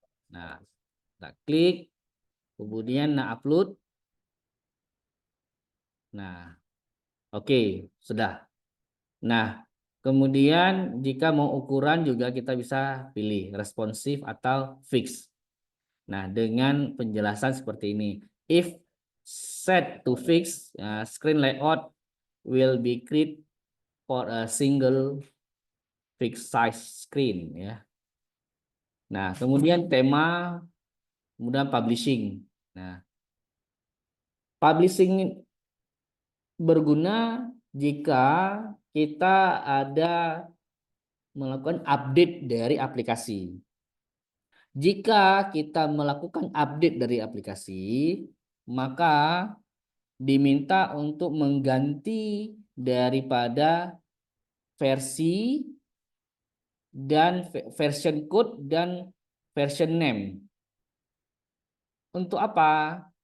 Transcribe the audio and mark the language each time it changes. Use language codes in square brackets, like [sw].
[id] Nah, kita klik, kemudian upload. Nah, oke, sudah. Nah, kemudian jika mau ukuran juga kita bisa pilih responsif atau fix. Nah, dengan penjelasan seperti ini. If [en] set to fix screen layout will be created for a single fixed size screen ya. [id] Nah, kemudian tema, kemudian publishing. Nah, publishing berguna jika kita ada melakukan update dari aplikasi. Jika kita melakukan update dari aplikasi, maka diminta untuk mengganti daripada versi dan version code dan version name. Untuk apa?